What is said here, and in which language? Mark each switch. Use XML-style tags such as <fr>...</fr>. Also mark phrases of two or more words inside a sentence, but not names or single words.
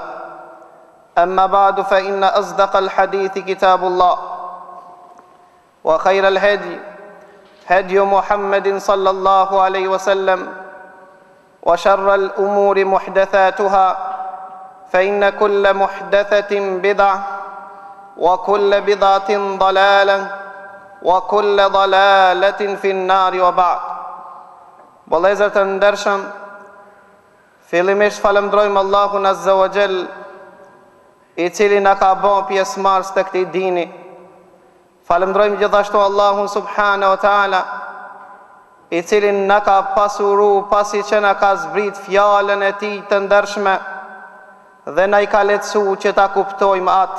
<ar>أما بعد فإن أصدق الحديث كتاب الله، وخير الهدي هدي محمد صلى الله عليه وسلم، وشر الأمور محدثاتها فإن كل محدثة بدعة وكل بدعة ضلالة وكل ضلالة في النار. وبعد.</ar> <sq>Vëllezër të ndershëm, fillimisht falemndrojmë Allahun</sq> <ar>عز وجل,</ar> <sq>i cili na ka bën pjesëmarrës të këtij dini. Falemndrojmë gjithashtu Allahun</sq> <ar>سبحانه وتعالى,</ar> <sq>i cili na ka pasuru pasi që na ka zbrit fjalën e tij të ndershme dhe na i ka lehtësuar që ta kuptojmë atë.</sq>